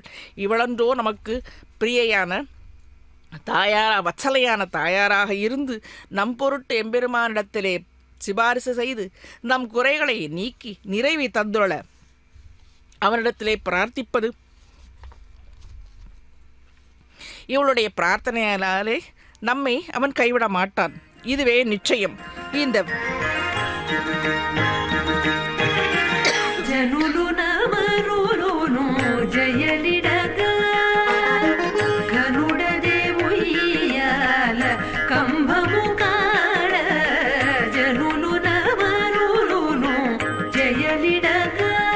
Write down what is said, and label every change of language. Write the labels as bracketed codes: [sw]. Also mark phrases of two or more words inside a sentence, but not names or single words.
[ta] இவளன்றோ நமக்கு பிரியையான வத்சலையான தாயாராக இருந்து நம் பொருட்டு எம்பெருமானிடத்திலே சிபாரிசு செய்து நம் குறைகளை நீக்கி நிறைவி தந்துள்ள அவனிடத்திலே பிரார்த்திப்பது. இவளுடைய பிரார்த்தனையாலே நம்மை அவன் கைவிட மாட்டான். இதுவே நிச்சயம். இந்த [te] జనులు నవరులును జయలిడగా కనుడదే ఉయ్యాల కంభము కాడ జనులు నవరులును జయలిడగా